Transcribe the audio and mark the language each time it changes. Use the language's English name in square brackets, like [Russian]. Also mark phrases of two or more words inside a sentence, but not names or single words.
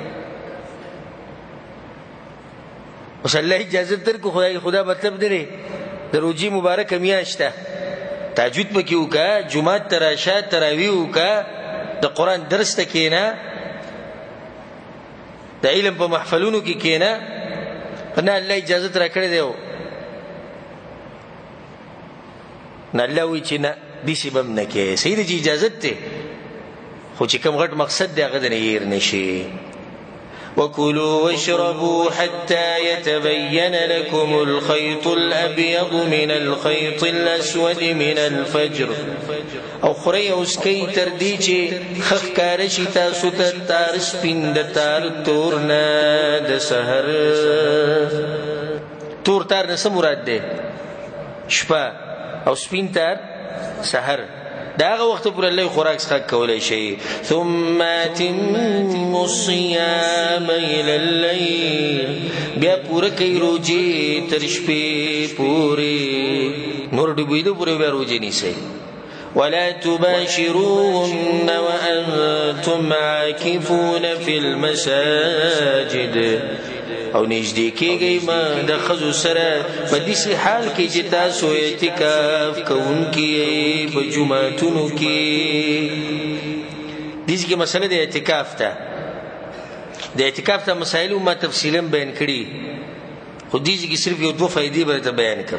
[Pashto] اوس الله اجازه درکړو خدا مطلب دی د روژې مبارکه میاشت ده تهجد پکې وکړه جومات ته راشه تراویح وکړه د قرآن درس ته کښېنه د علم په محفلونو کې کښېنه. نه الله اجازت را کړی دی نه الله وایي چې نه داسې به هم نه کوې صحیح ده چې اجازت دی خو چې کوم غټ مقصد دی هغه دنه هېر نه شي. [Arabic] وكلوا واشربوا حتى يتبين لكم الخيط الأبيض من الخيط الأسود من الفجر [Pashto] او خورئ او څکئ تر دې چې ښه ښکاره شي تاسو ته تار سپین د تار تور نه د سحر. تور تار نه څه مراد دی؟ شپه او سپین تار سحر. دا هغه وخت پورې الله خوراک څښاک کولی شي. [Arabic] ثم اتموا الصيام الى الليل [Pashto] بیا پوره کوي روجې تر شپې پورې نور ډوبېدو پورې بیا روجې نیسئ. [Arabic] ولا تباشروهن وانتم عاكفون في المساجد [Pashto] او نږدې کېږئ مه د ښځو سره په داسې حال کې چې تاسو اعتکاف کوونکي یې په جوماتونو کې. داسې کې مسله د اعتکاف ته د اعتکاف ته مسایل ما تفصیلا بیان کړي خو داسې کې صرف یو دوه فایدې به درته بیان کړم.